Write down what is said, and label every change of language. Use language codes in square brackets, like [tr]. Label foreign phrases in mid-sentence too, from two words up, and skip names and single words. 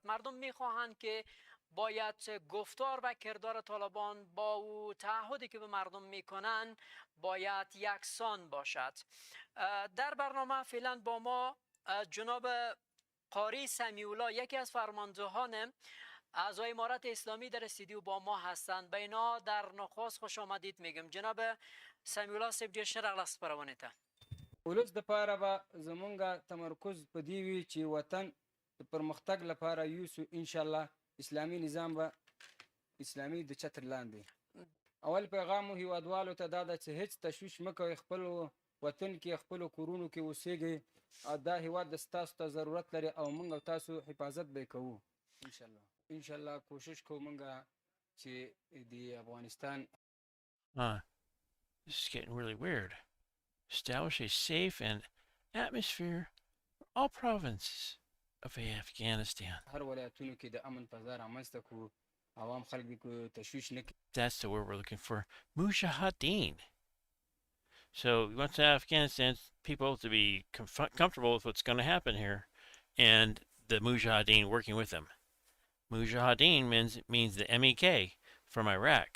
[fa] مردم میخواهند که باید گفتار و کردار طالبان با او تعهدی که به مردم میکنن باید یکسان باشد. در برنامه فعلا با ما جناب قاری سمیولا، یکی از فرماندهان اعضای امارت اسلامی در استودیو با ما هستند. به اینا در نخست خوش آمدید میگم. [ps] جناب سمیولا صاحب ډیر ښه راغلاست خپرونې ته. ولس د پاره به زمونږ تمرکز په دې وي چې وطن د پرمختګ لپاره یوسو [ar] ان شاء الله [ps] اسلامي نظام به اسلامي د چتر لاندې. اول پیغام مو هیوادوالو ته دا ده چې هیڅ تشویش مه کوئ، خپل وطن کې خپل کورونو کې اوسېږئ. دا هیواد د ستاسو ته ضرورت لري او موږ او تاسو حفاظت به کوو [ar] ان شاء الله. [ps] کوشش کوو موږ چې د افغانستان [en] This is getting really weird. Establish a safe and atmosphere for all provinces of Afghanistan. [ps] هر ولایتونو کې د امن فضا رامنځته کړو، عوام خلک دې تشویش نه کړي. [en] That's the word we're looking for. Mujahideen. So we want the Afghanistan people to be comfortable with what's going to happen here, and the Mujahideen working with them. Mujahideen means the MEK from Iraq.